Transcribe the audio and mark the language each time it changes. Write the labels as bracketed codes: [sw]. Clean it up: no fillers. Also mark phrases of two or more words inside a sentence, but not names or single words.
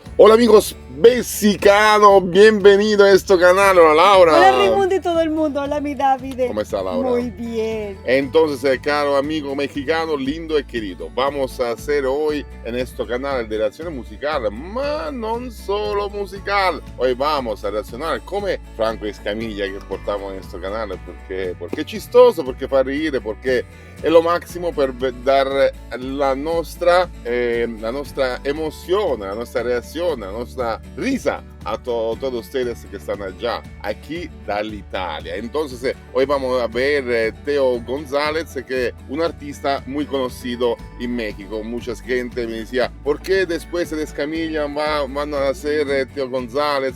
[es] Hola amigos mexicanos, bienvenido a este canal. Hola Laura. Hola Raimundo y todo el mundo. Hola mi David. ¿Cómo está Laura? Muy bien. Entonces, caro amigo mexicano, lindo y querido, vamos a hacer hoy en este canal de reacción musical, [it] ma non solo musical. [es] Hoy vamos a reaccionar come Franco Escamilla que portamos en este canal porque è chistoso, [it] perché fa ridere, perché è [es] lo máximo [it] per dar la nostra [es] emoción, [it] la nostra [es] reacción, [it] la nostra [es] risa a todos ustedes que están allá, aquí de Italia. Entonces, hoy vamos a ver Teo González, que es un artista muy conocido en México. Mucha gente me decía, ¿por qué después de Escamilla van a hacer Teo González?